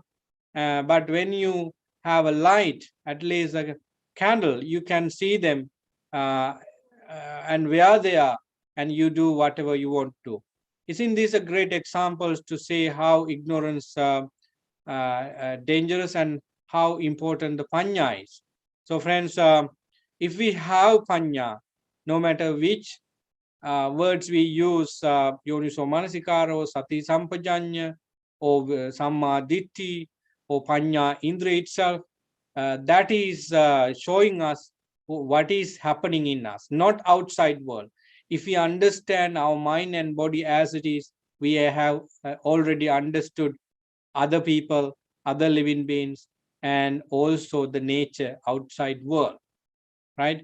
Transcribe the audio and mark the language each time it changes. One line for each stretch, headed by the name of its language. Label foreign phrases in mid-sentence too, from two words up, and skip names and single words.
English: But when you have a light, at least a candle, you can see them and where they are, and you do whatever you want to. Isn't this a great examples to say how ignorance dangerous and how important the panya is? So friends, if we have panya, no matter which words we use,
Pali: yoniso manasikara
English: or
Pali: sati sampajanya
English: or
Pali: samma ditti
English: or
Pali: panya indra
English: itself, that is showing us what is happening in us, not outside world. If we understand our mind and body as it is, we have already understood other people, other living beings, and also the nature outside world, right?